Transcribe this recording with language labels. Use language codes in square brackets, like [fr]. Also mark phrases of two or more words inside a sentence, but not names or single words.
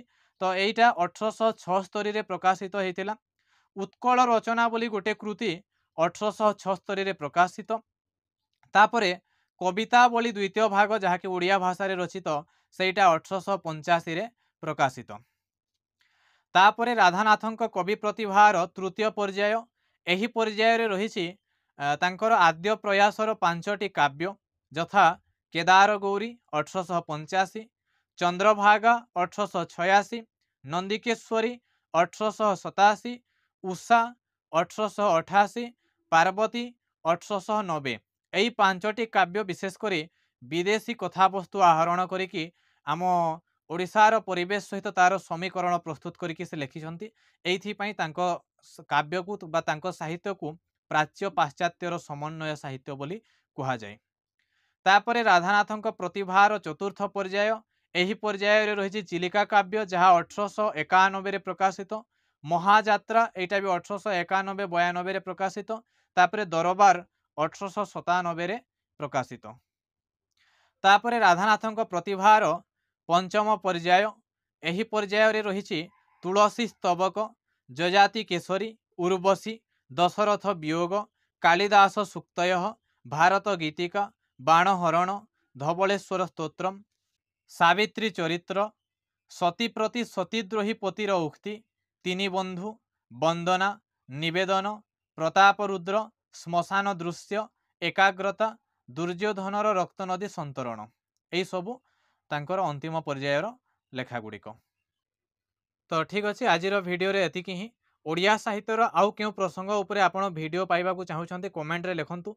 [or] ତ ଏଟା 1876 ରେ ପ୍ରକାଶିତ ହୋଇଥିଲା। ଉତ୍କଳ ରଚନା ବୋଲି ଗୋଟେ କୃତି 1876 ରେ ପ୍ରକାଶିତ। ତାପରେ କବିତାବଳୀ ଦ୍ୱିତୀୟ ଭାଗ ଯାହାକି ଓଡ଼ିଆ ଭାଷା ରେ ରଚିତ ସେଟା 1885 ରେ ପ୍ରକାଶିତ। ତାପରେ ରାଧାନାଥଙ୍କ କବି ପ୍ରତିଭାର ତୃତୀୟ ପର୍ଯ୍ୟାୟ। ଏହି ପର୍ଯ୍ୟାୟ ରେ ରହିଛି ତାଙ୍କର ଆଦ୍ୟ ପ୍ରୟାସର 5ଟି କାବ୍ୟ ଯଥା କେଦାର ଗୌରୀ 1885, ଚନ୍ଦ୍ରଭାଗା 1886, ନନ୍ଦିକେଶ୍ୱରୀ 1887, ଉଷା 1888, ପାର୍ବତୀ 1890। ଏହି 5ଟି କାବ୍ୟ ବିଶେଷକରି ବିଦେଶୀ କଥାବସ୍ତୁ ଆହରଣ କରିକି ଆମ ଓଡ଼ିଶାର ପରିବେଶ ସହିତ ତାର ସମୀକରଣ ପ୍ରସ୍ତୁତ କରିକି ସେ ଲେଖିଛନ୍ତି। ଏଥିପାଇଁ ତାଙ୍କ କାବ୍ୟ କୁ ବା ତାଙ୍କ ସାହିତ୍ୟ କୁ ପ୍ରାଚ୍ୟ ପାଶ୍ଚାତ୍ୟର ସମନ୍ୱୟ ସାହିତ୍ୟ ବୋଲି କୁହାଯାଏ। ତାପରେ ରାଧାନାଥଙ୍କ ପ୍ରତିଭାର ଚତୁର୍ଥ ପର୍ଯ୍ୟାୟ। ଏହି ପର୍ଯ୍ୟାୟ ରେ ରହିଛି ଚିଲିକା କାବ୍ୟ ଯାହା 1891 ରେ ପ୍ରକାଶିତ। ମହାଯାତ୍ରା ଏଟା ବି 1891-92 ରେ ପ୍ରକାଶିତ। ତାପରେ ଦରବାର 1897 ରେ ପ୍ରକାଶିତ। ତାପରେ ରାଧାନାଥଙ୍କ ପ୍ରତିଭାର ପଞ୍ଚମ ପର୍ଯ୍ୟାୟ। ଏହି ପର୍ଯ୍ୟାୟ ରେ ରହିଛି ତୁଳସୀ ସ୍ତବକ, ଯଯାତି କେଶରୀ, ଉର୍ବଶୀ, ଦଶରଥ ବିୟୋଗ, କାଳିଦାସ ସୂକ୍ତୟ, ଭାରତ ଗୀତିକା, ବାଣହରଣ, ଧବଳେଶ୍ୱର ସ୍ତୋତ୍ରମ, ସାବିତ୍ରୀ ଚରିତ୍ର, ସତୀ ପ୍ରତି ସତୀଦ୍ରୋହୀ ପତିର ଉକ୍ତି, ତିନି ବନ୍ଧୁ, ବନ୍ଦନା, ନିବେଦନ, ପ୍ରତାପରୁଦ୍ର, ଶ୍ମଶାନ ଦୃଶ୍ୟ, ଏକାଗ୍ରତା, ଦୁର୍ଯ୍ୟୋଧନର ରକ୍ତ ନଦୀ ସନ୍ତରଣ। ଏହି ସବୁ ତାଙ୍କର ଅନ୍ତିମ ପର୍ଯ୍ୟାୟର ଲେଖା ଗୁଡ଼ିକ। ତ ଠିକ ଅଛେ ଆଜି ଭିଡିଓ ଏତିକି ହିଁ। ଓଡ଼ିଆ ସାହିତ୍ୟର ଆଉ କେଉଁ ପ୍ରସଙ୍ଗ ଉପରେ ଆପଣ ଭିଡିଓ ପାଇବା चाहूँगी କମେଣ୍ଟ ରେ ଲେଖନ୍ତୁ।